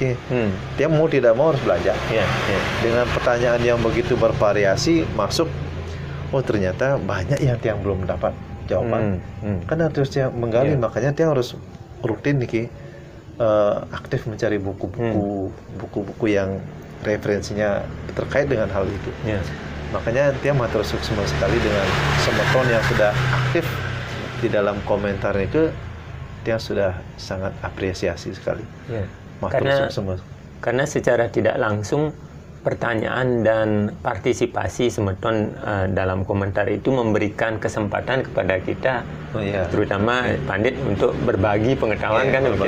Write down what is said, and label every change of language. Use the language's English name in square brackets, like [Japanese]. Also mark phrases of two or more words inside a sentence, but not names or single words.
[Indonesian] Tiang mau tidak mau harus belajar. Dengan pertanyaan yang begitu bervariasi masuk, ternyata banyak yang Tiang belum dapat jawaban. Kan harus Tiang menggali, makanya Tiang harus rutin aktif mencari buku-buku yang referensinya terkait dengan hal itu. Makanya Tiang [Balinese] matur sukses [Indonesian] sekali dengan semeton yang sudah aktif di dalam komentar itu. Tiang sudah sangat apresiasi sekali. Karena secara tidak langsung pertanyaan dan partisipasi semeton dalam komentar itu memberikan kesempatan kepada kita, terutama pandit, untuk berbagi pengetahuan, kan begitu.